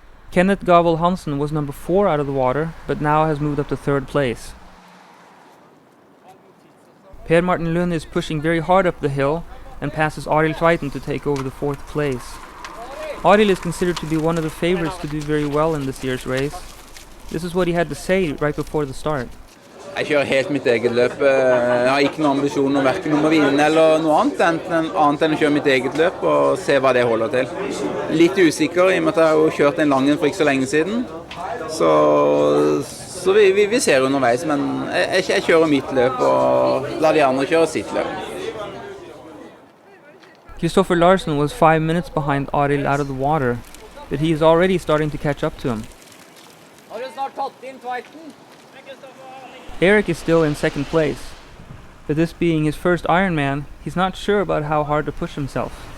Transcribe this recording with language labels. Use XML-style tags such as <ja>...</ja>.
<en>Kenneth Gavel Hansen was number 4 out of the water, but now has moved up to 3rd place. Per Martin Lund is pushing very hard up the hill and passes Arild Tveiten to take over the 4th place. Arild is considered to be one of the favorites to do very well in this year's race. This is what he had to say right before the start.</en> <no>Jeg kjører helt mitt eget løp. Jeg har ikke noen ambisjon om hverken om å vinne eller noe annet enn å kjøre mitt eget løp og se hva det holder til. Litt usikker i og med at jeg har jo kjørt en lang en for ikke så lenge siden. Så vi ser underveis, men jeg kjører mitt løp og lar de andre kjøre sitt løp.</no> <en>Kristoffer Larson was 5 minutes behind Arild out of the water, but he is already starting to catch up to him.</en> <no>Har du snart tatt inn Tveiten?</no> <en>Erik is still in second place, but this being his first Ironman, he's not sure about how hard to push himself.</en>